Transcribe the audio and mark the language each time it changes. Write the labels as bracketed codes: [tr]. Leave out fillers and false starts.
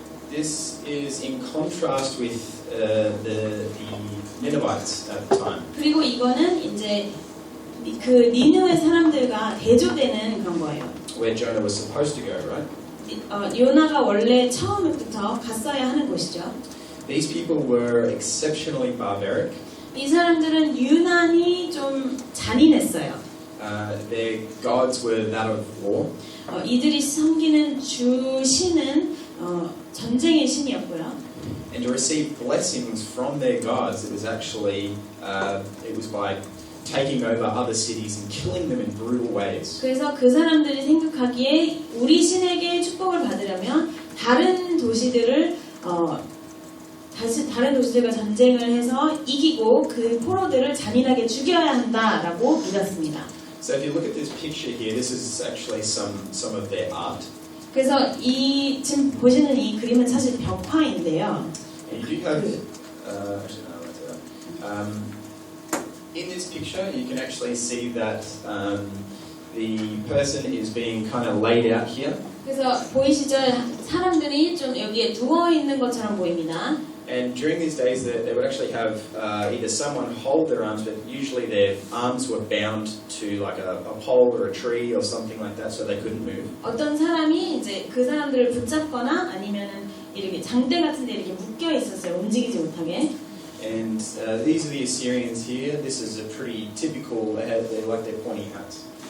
[en] This is in contrast with the Ninevites at the time. [ko] 그리고 이거는 이제 그 니느웨 사람들과 대조되는 그런 거예요. [en] Where Jonah was supposed to go, right? [ko] 요나가 원래 처음부터 갔어야 하는 곳이죠. [en] These people were exceptionally barbaric. [ko] 이 사람들은 유난히 좀 잔인했어요. [en] Their gods were that of war. [ko] 이들이 섬기는 주신은 전쟁의 신이었고요. [en] And to receive blessings from their gods, it was actually it was by taking over other cities and killing them in brutal ways. [ko] 그래서 그 사람들이 생각하기에 우리 신에게 축복을 받으려면 다른 도시들을 다른 도시들과 전쟁을 해서 이기고 그 포로들을 잔인하게 죽여야 한다라고 믿었습니다. [en] So if you look at this picture here, this is actually some of their art. [ko] 그래서 이 지금 보시는 이 그림은 사실 벽화인데요. [en] And you do have actually no, I won't say that. In this picture, you can actually see that the person is being kind of laid out here. [ko] 그래서 보이시죠? 사람들이 좀 여기에 누워 있는 것처럼 보입니다. [en] And during these days, they would actually have either someone hold their arms, but usually their arms were bound to like a pole or a tree or something like that, so they couldn't move. [ko] 어떤 사람이 이제 그 사람들을 붙잡거나 아니면은 이렇게 장대 같은 데 이렇게 묶여 있었어요. 움직이지 못하게. [en] And these are the Assyrians here. This is a pretty typical. They're like their pointy hats.